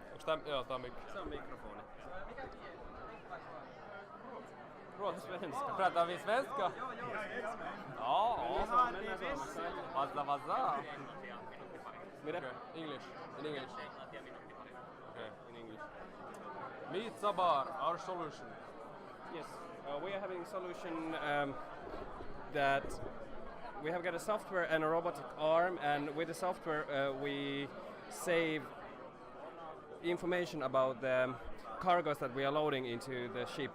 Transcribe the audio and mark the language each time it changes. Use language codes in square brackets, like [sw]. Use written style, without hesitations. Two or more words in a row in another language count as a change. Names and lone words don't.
[fi] Joo, tää on mikki. Se on mikrofoni. [sv] Svenska. Pratar vi svenska? Ja. Vasa. [fi] Mitä? [en] Okay. English. In English. Okay, in English. Meet Sabar, our solution. Yes, we are having a solution that we have got a software and a robotic arm, and with the software we save information about the cargoes that we are loading into the ship.